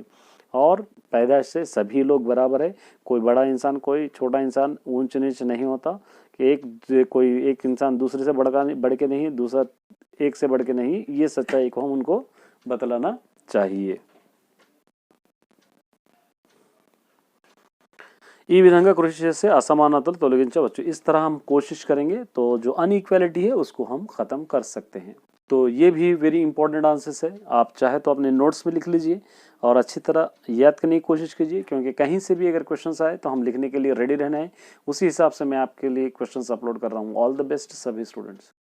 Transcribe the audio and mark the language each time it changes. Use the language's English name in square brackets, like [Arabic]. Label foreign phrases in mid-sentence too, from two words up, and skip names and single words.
[Hindi] और पैदाइश से सभी लोग बराबर है, कोई बड़ा इंसान कोई छोटा इंसान ऊंच नीच नहीं होता, कि एक इंसान दूसरे से बढ़ के नहीं, दूसरा एक से बढ़ के नहीं, ये सच्चाई को हम उनको बतलाना चाहिए। [Telugu] ఈ విధంగా కృషి చేస్తే అసమానతలు తొలగించవచ్చు। [Hindi] इस तरह हम कोशिश करेंगे तो जो अनइक्वालिटी है उसको हम ख़त्म कर सकते हैं। तो ये भी [English] very important answers [Hindi] है, आप चाहे तो अपने नोट्स में लिख लीजिए और अच्छी तरह याद करने की कोशिश कीजिए, क्योंकि कहीं से भी अगर क्वेश्चंस आए तो हम लिखने के लिए रेडी रहना है। उसी हिसाब से मैं आपके लिए क्वेश्चंस अपलोड कर रहा हूँ। [English] all the best [Hindi] सभी स्टूडेंट्स।